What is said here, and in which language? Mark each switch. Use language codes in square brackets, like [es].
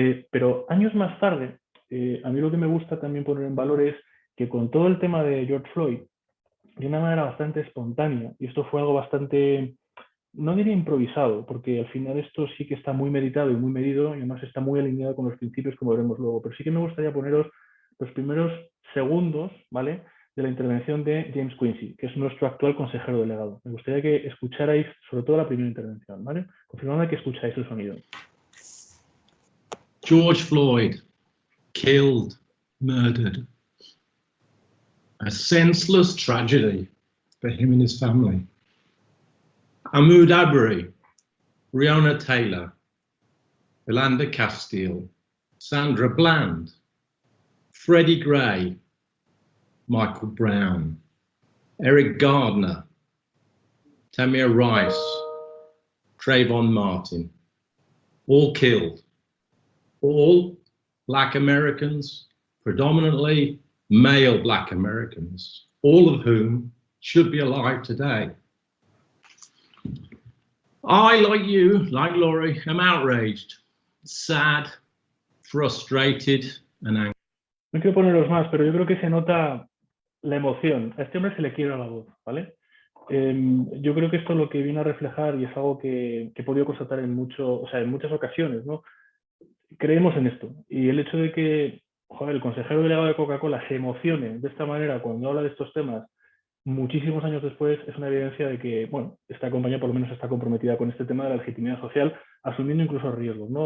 [es] Pero años más tarde, a mí lo que me gusta también poner en valor es que con todo el tema de George Floyd, de una manera bastante espontánea, y esto fue algo bastante, no diría improvisado, porque al final esto sí que está muy meditado y muy medido, y además está muy alineado con los principios, como veremos luego, pero sí que me gustaría poneros los primeros segundos, ¿vale?, de la intervención de James Quincy, que es nuestro actual consejero delegado. Me gustaría que escucharais sobre todo la primera intervención, ¿vale? Confirmadme que escucháis el sonido. [en] George Floyd, killed, murdered. A senseless tragedy for him and his family. Ahmaud Arbery, Breonna Taylor, Yolanda Castile, Sandra Bland, Freddie Gray, Michael Brown, Eric Gardner, Tamir Rice, Trayvon Martin, all killed. All Black Americans, predominantly male Black Americans, all of whom should be alive today. I, like you, like Laurie, am outraged, sad, frustrated and angry. [es] No quiero poneros más, pero yo creo que se nota la emoción. A este hombre se le quiebra la voz, ¿vale? Yo creo que esto es lo que viene a reflejar, y es algo que he podido constatar en muchas ocasiones, ¿no? Creemos en esto, y el hecho de que, joder, el consejero delegado de Coca-Cola se emocione de esta manera cuando habla de estos temas muchísimos años después es una evidencia de que, bueno, esta compañía por lo menos está comprometida con este tema de la legitimidad social, asumiendo incluso riesgos, ¿no?